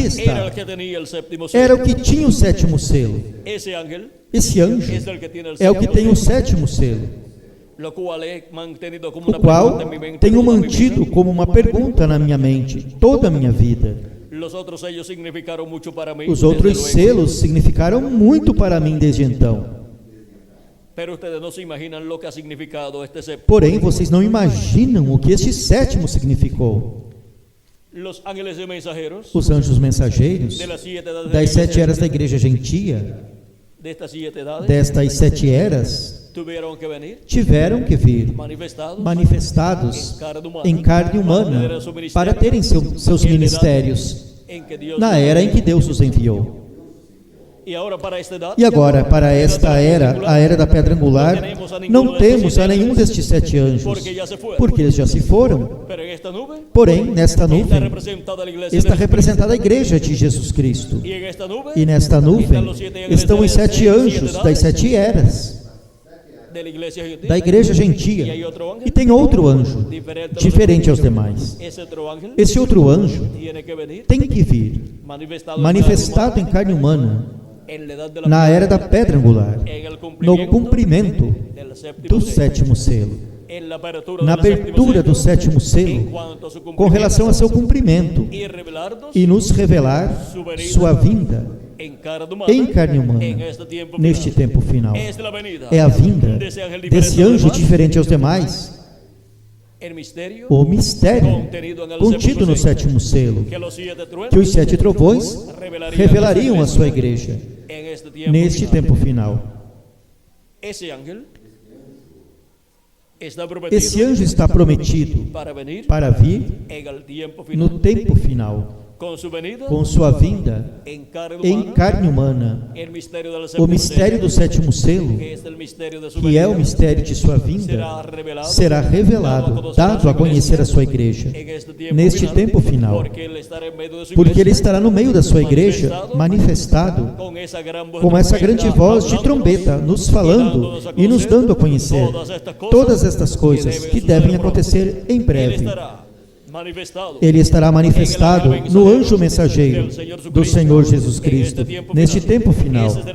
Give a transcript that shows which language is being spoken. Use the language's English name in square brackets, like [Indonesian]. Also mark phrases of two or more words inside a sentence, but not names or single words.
[Spanish] Era el está, que tenía el séptimo sello. [Portuguese] era o que tinha o 7º selo. [Spanish] Ese ángel [Portuguese] Esse anjo [Spanish] es el que tiene el [Portuguese] é o que [Spanish] séptimo [Portuguese] tem o [Spanish] sello, [Portuguese] 7º selo, [Spanish] lo cual he mantenido como [Portuguese] o [Spanish] una pregunta [Portuguese] qual [Spanish] en mi mente [Portuguese] tenho [Spanish] toda mi vida. [Portuguese] mantido como uma pergunta na minha mente toda a minha vida. [Spanish] Los otros sellos significaron mucho para mí, [Portuguese] Os [Spanish] desde [Portuguese] outros [Spanish] luego. [Portuguese] selos significaram muito para mim desde então. [Spanish] Pero ustedes no se imaginan lo que ha significado este séptimo. [Portuguese] Porém, vocês não imaginam o que este 7º significou. [Spanish] Los ángeles y mensajeros [Portuguese] Os anjos mensageiros [Spanish] de las 7 edades [Portuguese] das [Spanish] de la [Portuguese] 7 eras da [Spanish] iglesia, [Portuguese] igreja gentia, [Spanish] de estas 7 edades, [Portuguese] destas 7 eras, [Spanish] tuvieron que venir [Portuguese] tiveram que vir [Spanish] manifestados [Portuguese] em carne humana para terem seus ministérios [Spanish] en que Dios [Portuguese] na era em que Deus os enviou. [Spanish] y ahora para esta edad, [Portuguese] E agora, para esta era, a era da pedra angular, não temos a nenhum destes 7 anjos, [Spanish] porque ya se fueron. [Portuguese] porque eles já se foram. [Spanish] Pero en esta nube [Portuguese] Porém, nesta [Spanish] está [Portuguese] nuvem [Spanish] representada la iglesia [Portuguese] está [Spanish] del [Portuguese] representada a igreja de Jesus Cristo. [Spanish] Espíritu. Y en esta nube [Portuguese] E nesta nuvem estão os 7 anjos das 7 eras [Spanish] de la iglesia gentil. [Portuguese] da igreja gentia. E tem outro anjo, diferente aos demais. [Spanish] Ese otro ángel [Portuguese] Esse outro anjo [Spanish] tiene que venir [Portuguese] tem que vir [Spanish] manifestado [Portuguese] em carne humana [Spanish] en la edad de la [Portuguese] na era da pedra angular, [Spanish] en el [Portuguese] no cumprimento [Spanish] del séptimo [Portuguese] do [Spanish] sello, [Portuguese] 7º selo, [Spanish] en la apertura, [Portuguese] na [Spanish] del séptimo [Portuguese] abertura do [Spanish] sello, [Portuguese] 7º [Spanish] en [Portuguese] selo, [Spanish] cuanto a su [Portuguese] com [Spanish] cumplimiento, [Portuguese] relação a seu cumprimento, [Spanish] y revelarnos [Portuguese] e nos revelar sua vinda [Spanish] en carne humana, [Portuguese] em carne humana [Spanish] en este tiempo [Portuguese] neste [Spanish] final. [Portuguese] tempo final. [Spanish] Es la venida [Portuguese] É a vinda [Spanish] desse ángel [Portuguese] desse anjo diferente aos demais, [Spanish] el misterio [Portuguese] o mistério contido no 7º selo, [Spanish] que los 7 truenos [Portuguese] que os 7 trovões revelariam a sua igreja [Spanish] en este tiempo [Portuguese] neste [Spanish] final. [Portuguese] tempo final. [Spanish] Ese ángel está [Portuguese] Esse [Spanish] prometido [Portuguese] anjo está prometido [Spanish] para venir [Portuguese] para vir [Spanish] en el tiempo final, [Portuguese] no tempo final, [Spanish] con su venida [Portuguese] com sua vinda [Spanish] en carne [Portuguese] em [Spanish] humana, [Portuguese] carne humana, [Spanish] el misterio del [Portuguese] o [Spanish] séptimo [Portuguese] mistério do [Spanish] sello, [Portuguese] 7º selo, [Spanish] que es el misterio de su [Portuguese] que é o [Spanish] venida, [Portuguese] mistério de sua vinda, será revelado, dado a conhecer a sua igreja [Spanish] en este tiempo [Portuguese] neste [Spanish] final, [Portuguese] tempo final, [Spanish] porque [Portuguese] ele estará [Spanish] en medio de su [Portuguese] porque ele [Spanish] iglesia, [Portuguese] estará no meio da sua igreja, manifestado com essa grande voz de trombeta, nos falando e nos dando a conhecer todas estas coisas que devem acontecer em breve. Ele estará manifestado no anjo mensageiro do Senhor Jesus Cristo neste tempo final.